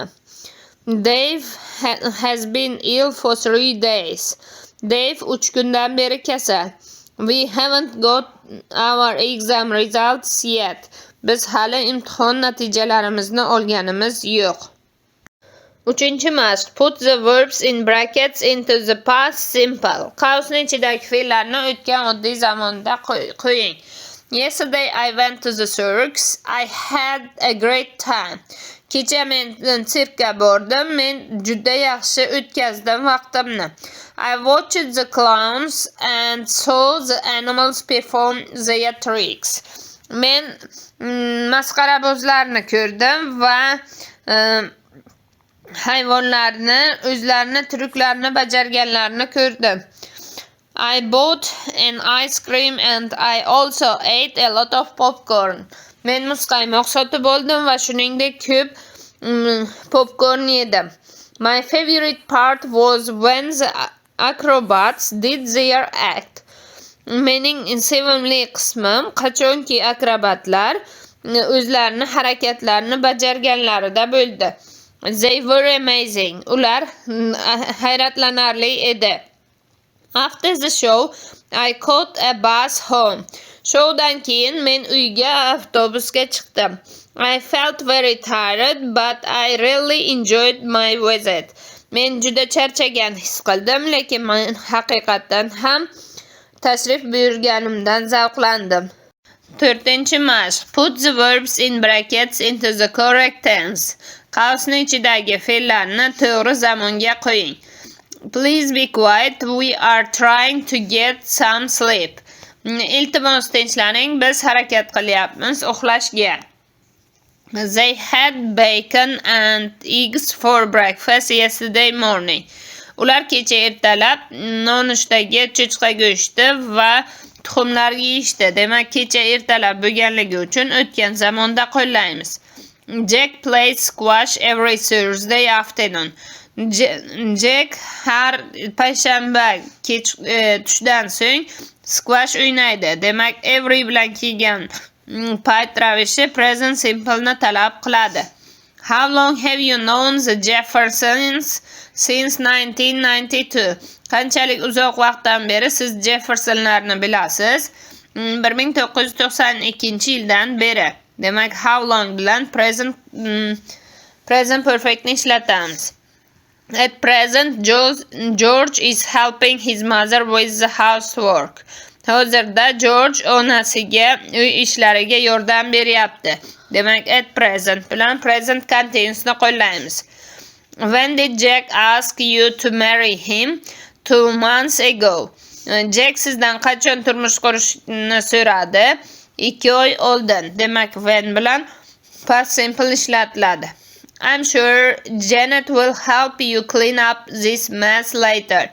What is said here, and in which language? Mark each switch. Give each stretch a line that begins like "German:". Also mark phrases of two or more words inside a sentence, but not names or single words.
English: Dave has been ill for 3 days.
Uzbek: Dave 3 kundan beri kasal.
English: We haven't got our exam results yet.
Uzbek: Biz hali imtihon natijalarimizni olganimiz yo'q. 3-mashq.
English: Put the verbs in brackets into the past simple.
Uzbek: Qavsning ichidagi fe'llarni o'tgan oddiy zamonda qo'ying.
English: Yesterday I went to the circus. I had a great time.
Uzbek: Kecha men sirkka bordim. Men juda yaxshi o'tkazdim vaqtimni.
English: I watched the clowns and saw the animals perform their tricks.
Uzbek: Men masxarabozlarni ko'rdim va hayvonlarni o'zlarini tryuklarni bajarganlarini ko'rdim.
English: I bought an ice cream and I also ate a lot of popcorn.
Uzbek: Men muzqaymoq sotib oldim va shuningdek ko'p popcorn yedim.
English: My favorite part was when the acrobats did their act.
Uzbek: Mening sevimli qismim qachonki akrobatlar o'zlarini harakatlarini bajarganlarida bo'ldi.
English: They were amazing.
Uzbek: Ular hayratlanarli edi.
English: After the show, I caught a bus home.
Uzbek: Showdan keyin men uyga avtobusga chiqdim.
English: I felt very tired, but I really enjoyed my visit.
Uzbek: Men juda charchagan his qildim, lekin men haqiqatan ham tashrif buyurganimdan zavqlandim. 4-mashq.
English: Put the verbs in brackets into the correct tense.
Uzbek: Qavsning ichidagi fe'llarni to'g'ri zamonga qo'ying.
English: Please be quiet. We are trying to get some sleep.
Uzbek: Iltimos tinchlaning, biz harakat qilyapmiz uxlashga.
English: They had bacon and eggs for breakfast yesterday morning.
Uzbek: Ular kecha ertalab nonushtaga cho'chqa go'shti va tuxumlar yeyishdi. Demak, kecha ertalab bo'lganligi uchun o'tgan zamonda qo'llaymiz.
English: Jack plays squash every Thursday afternoon.
Uzbek: Jack har payshanba tushdan so'ng squash o'ynaydi. Demak, every bilan kelgan payt ravishi
English: present simple
Uzbek: ni talab qiladi.
English: How long have you known the Jeffersons since 1992?
Uzbek: Qanchalik uzoq vaqtdan beri siz Jeffersonlarni bilasiz? 1992-yildan beri. Demak,
English: how long
Uzbek: bilan
English: present perfect
Uzbek: ni ishlatamiz.
English: At present, George is helping his mother with the housework.
Uzbek: Hozirda George onasiga uy ishlariga yordam beryapti. Demak,
English: at present
Uzbek: bilan
English: present continuous
Uzbek: ni qo'llaymiz.
English: When did Jack ask you to marry him? 2 months ago.
Uzbek: Jack sizdan qachon turmush qurishni so'radi? 2 oy oldin. Demak, when bilan
English: past simple
Uzbek: ishlatiladi.
English: I'm sure Janet will help you clean up this mess later.